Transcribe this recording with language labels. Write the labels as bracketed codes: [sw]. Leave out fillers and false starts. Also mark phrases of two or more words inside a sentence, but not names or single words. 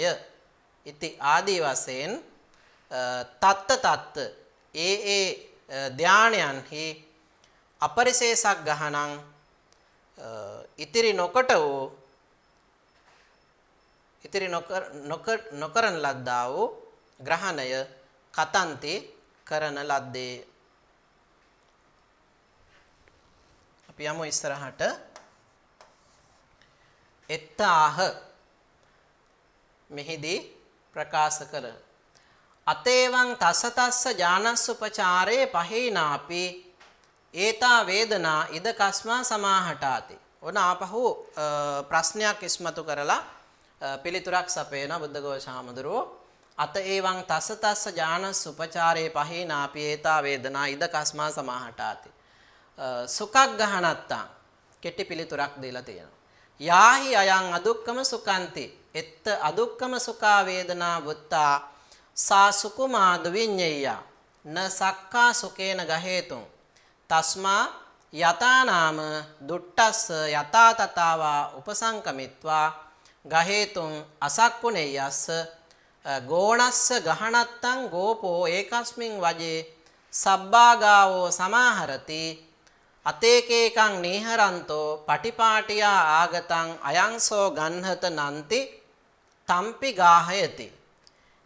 [si] ඉති ආදී වශයෙන් [pi] තත්ත තත්ත [si] ඒ ධානයන්හි [pi] අපරිසේසක් ගහනං [si] ඉතිරි නොකොට වූ ඉතිරි නොකරන ලද්දා වූ ග්‍රහණය කතන්ති කරන ලද්දේ. අපි යමු ඉස්සරහට. [pi] එත්තාහ [si] මෙහිදී ප්‍රකාශ කළ [pi] අතේවං තස්ස තස්ස ඥානස්සුපචාරේ පහේනාපි ඒතා වේදනා ඉද කස්මා සමාහටාති. [si] ඔන්න ආපහු ප්‍රශ්නයක් ඉස්මතු කරලා පිළිතුරක් සපයන බුද්ධඝෝෂ හාමුදුරුවෝ. [pi] අතේවං තස්ස තස්ස ඥානස්සුපචාරේ පහේනාපි ඒතා වේදනා ඉද කස්මා සමාහටාති. සුඛක් ගහනත්තා [si] කෙටි පිළිතුරක් දීලා තියෙනවා. [pi] යාහි අයං අදුක්කම සුඛන්ති එත්ත අදුක්කම සුඛා වේදනා වුත්තා සා සුකුමාද විඤ්ඤය න සක්කා සුකේන ගහේතුං තස්මා යතානාම දුට්ටස්ස යතා තතාවා උපසංකමිත්වා ගහේතුං අසක්කුණෙයස්ස ගෝණස්ස ගහනත්තං ගෝපෝ ඒකස්මින් වජේ සබ්බාගාවෝ සමාහරති අතේකේකං නීහරන්තෝ පටිපාටියා ආගතං අයංසෝ ගන්හත නන්ති තම්පි ගාහයති.